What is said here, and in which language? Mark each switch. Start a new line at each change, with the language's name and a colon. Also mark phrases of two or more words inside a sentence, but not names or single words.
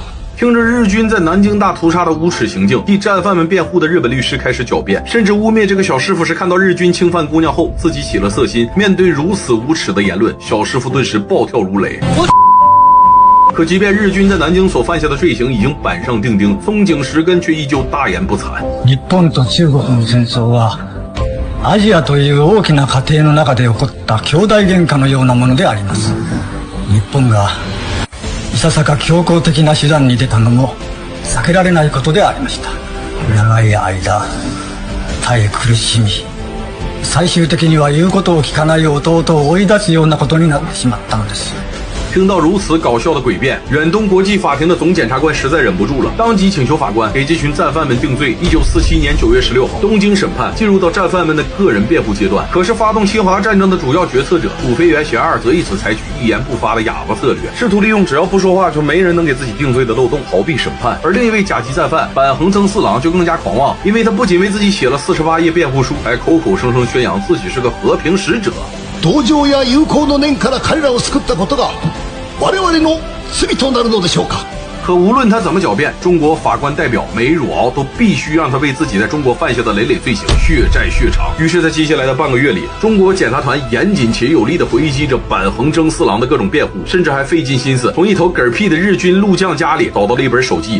Chinese: 听着日军在南京大屠杀的无耻行径，替战犯们辩护的日本律师开始狡辩，甚至污蔑这个小师傅是看到日军侵犯姑娘后自己起了色心。面对如此无耻的言论，小师傅顿时暴跳如雷。可即便日军在南京所犯下的罪行已经板上钉钉，松井石根却依旧大言不惭。
Japanese: 日本と中国の戦争はアジアという大きな家庭の中で起こった兄弟喧嘩のようなものであります。日本がいささか強硬的な手段に出たのも避けられないことでありました。長い間耐え苦しみ、最終的には言うことを聞かない弟を追い出すようなことになってしまったのです。
Chinese: 听到如此搞笑的诡辩，远东国际法庭的总检察官实在忍不住了，当即请求法官给这群战犯们定罪。1947年9月16号，东京审判进入到战犯们的个人辩护阶段。可是发动侵华战争的主要决策者土肥原贤二则一直采取一言不发的哑巴策略，试图利用只要不说话就没人能给自己定罪的漏洞逃避审判。而另一位甲级战犯坂横征四郎就更加狂妄，因为他不仅为自己写了48页辩护书，还口口声声宣扬自己是个和平使者。
Japanese: 同情や友好の念から彼らを救ったことが我々の罪となるのでしょうか。
Chinese: 可无论他怎么狡辩，中国法官代表梅汝敖都必须让他为自己在中国犯下的累累罪行血债血偿。于是，在接下来的半个月里，中国检察团严谨且有力地回击着坂横征四郎的各种辩护，甚至还费尽心思从一头嗝屁的日军陆将家里找到了一本手记。